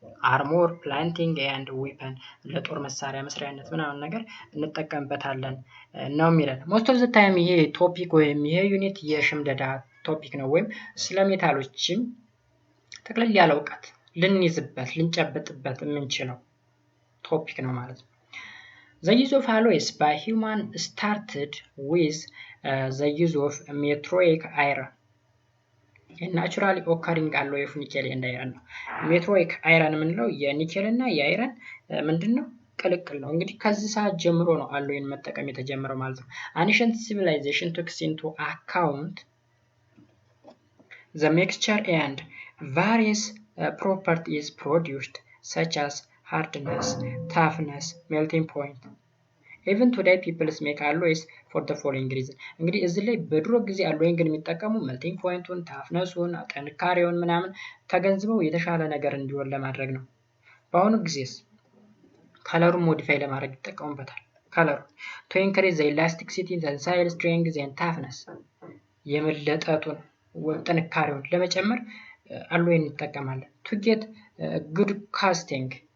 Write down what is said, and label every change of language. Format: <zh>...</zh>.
<am>አርሞር ፕላንቲንግ ኤንድ ዊፐን ለጦር መሳሪያ መስሪያነት ምናምን ነገር እንጠቀምበታለን ነው የሚለን። ሞስት ኦፍ ዘ ታይም ይሄ ቶፒክ ወይም ይሄ ዩኒት የሽምደዳ ቶፒክ ነው፣ ወይም ስለ ሜታሎችም ጠቅለል ያለ እውቀት ልንይዝበት ልንጨብጥበት የምንችለው ቶፒክ ነው ማለት ነው።</am> <en>The use of alloys by human started with the use of metallic iron. A naturally occurring alloy of nickel and iron ነው። metallic iron</en> <am>የምንለው የኒኬል እና የአይረን ምንድነው ቅልቅል ነው። እንግዲህ ከዚህ ሰዓት ጀምሮ ነው አሎይን መጠቀም የተጀመረው ማለት ነው።</am> <en>Ancient civilization took into account the mixture and various properties produced such as hardness, toughness, melting point. Even today people make alloys for the following reason.</en> <am>እንግዲህ እዚህ ላይ በድሮ ጊዜ አሎይን ግን የሚጠቀሙ melting pointን፣ ታፍነሱን፣ ጥንካሬውን ምናምን ተገንዝበው የተሻለ ነገር እንዲሆን ለማድረግ ነው። በአሁኑ ጊዜስ ከለሩን ሞዲፋይ ለማድረግ ይጠቀሙበታል። ከለሩ</am> <en>to increase the elasticity, tensile strength and toughness</en> <am>የመለጠጡን ጥንካሬውን ለመጨመር አሎይን እንጠቀማለን።</am> <en>to get good casting</en>